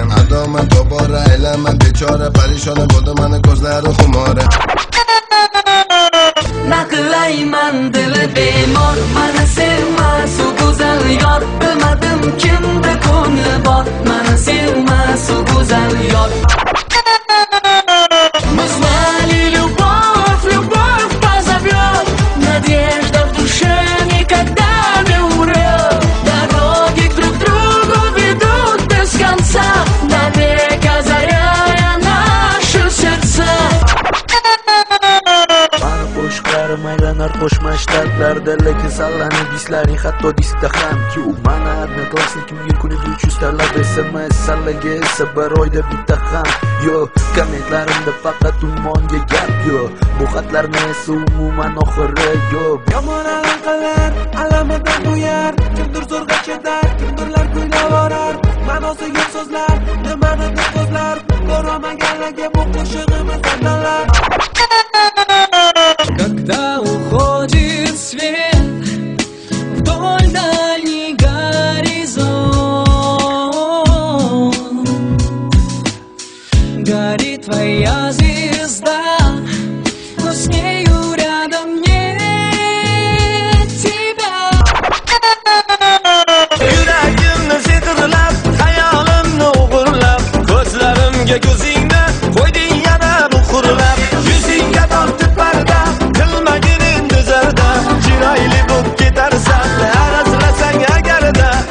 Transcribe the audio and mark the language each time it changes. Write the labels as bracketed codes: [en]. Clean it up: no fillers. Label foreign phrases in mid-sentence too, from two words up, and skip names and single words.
[uz] Adoma tobora aylama bechora, parishona bo'ldi mani ko'zlari xumora. Naqlayman dili bemor, mana sevmas u go'zal yor. Bilmadim kimda ko'ngli bor, mana sevmas u go'zal yor. [ru] Мы знали любовь, любовь позовет, надежда в душе никогда не умрет. Дороги друг к другу ведут без конца, навек озаряя наши сердца. [uz] Qo'shiqlarim aylanar qo'shma shtatlarda, lekin sallanib dislaring hatto diskda ham. Mana одноклассникimga kuniga 300 talab SMS, sallaga esa bir oyda bitta ham. Yo, kommentlarimda faqat ummonga gap yo. Bu xatlarni esa umuman oxiri yo'q. Yomon aloqalar alamidan bo'yar, kimdir zo'rg'a ketar, kimdirlar kuylab orar. Ma'nosi yo'q so'zlar, nimanidir ko'zlar, ko'rmaganlarga bu qo'shig'imiz aytalar. [ru] Когда уходит свет вдоль дальний горизонт, горит твоя звезда, но с нею рядом нет тебя. [uz] Yuragimni setirlab, xayolimni o'g'irlab, ko'zlarimga ko'zingni qo'yding yana muhrlab. Yuzingga tortib parda, qilmagin endi zarda, chiroyli bo'lib ketarsan, arazlasang agarda.